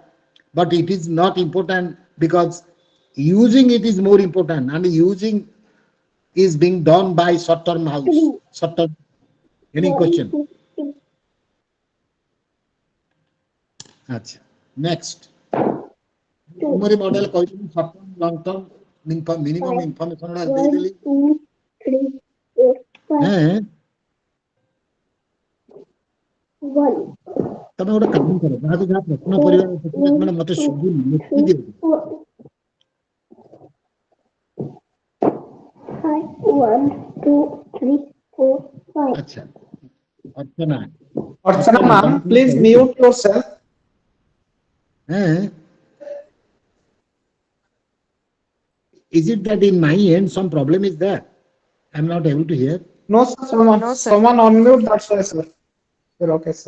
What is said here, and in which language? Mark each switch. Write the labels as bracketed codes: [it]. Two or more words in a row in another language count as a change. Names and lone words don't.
[en] But it is not important because using it is more important, and using is being done by short-term house. Short-term. Any question? Achha. Next. Memory model କହିଲି short-term, long-term, minimum information ଦେଇଦେଲି. 1, 2, 3, 4, 5. 1. [or] ତମେ ଗୋଟେ କାମ କର, ଯାହାକୁ ଯାହା ପ୍ରଶ୍ନ କରିବାର ଅଛି ମାନେ ମତେ ଶୁଭୁନି, ଲେଖି ଦିଅ. 1, 2, 3, 4, 5. ଆଚ୍ଛା. ଅର୍ଚ୍ଚନା. [en] Archana ma'am, please mute yourself. Is it that in my end some problem is there? I'm not able to hear. No, sir, someone unmute, that's why, sir. You're okay, sir.